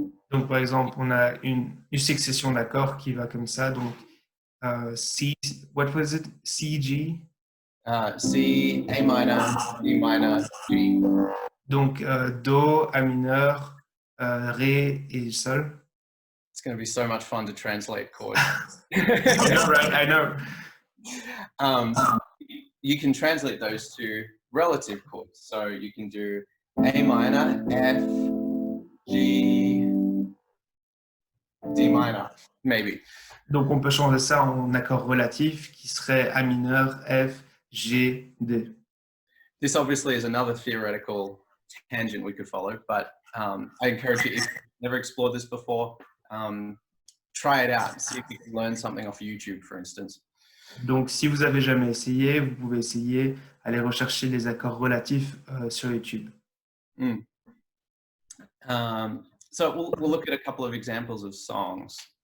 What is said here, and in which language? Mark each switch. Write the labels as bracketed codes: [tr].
[fr] Donc par exemple, on a une succession d'accords qui va comme ça. [en] Donc C, what was it? C, G. C, A minor, D minor, G. [fr] Donc Do, A mineur, Ré et Sol. [en] It's going to be so much fun to translate chords. I know, right? I know. You can translate those to relative chords. So you can do A minor, F, G, D minor, maybe. [fr] Donc on peut changer ça en accord relatif qui serait A mineur, F, G, D. [en] This obviously is another theoretical tangent we could follow, but I encourage you, if you've never explored this before, try it out and see if you can learn something off YouTube, for instance. [fr] Donc si vous avez jamais essayé, vous pouvez essayer, aller rechercher les accords relatifs sur YouTube. Mm. [en] So we'll look at a couple of examples of songs.